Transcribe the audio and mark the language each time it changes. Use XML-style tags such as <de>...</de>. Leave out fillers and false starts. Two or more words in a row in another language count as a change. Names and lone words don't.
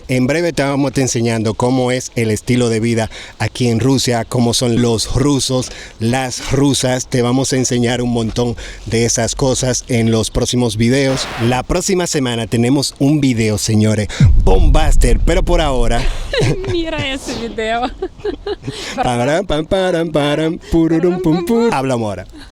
<es>En breve te vamos enseñando cómo es el estilo de vida aquí en Rusia, cómo son los rusos, las rusas. Te vamos a enseñar un montón de esas cosas en los próximos videos. La próxima semana tenemos un video, señores, bombaster, pero por ahora... Mira ese video. Param, pam, param, param, pururum, pum, pum. Hablamos ahora.</es>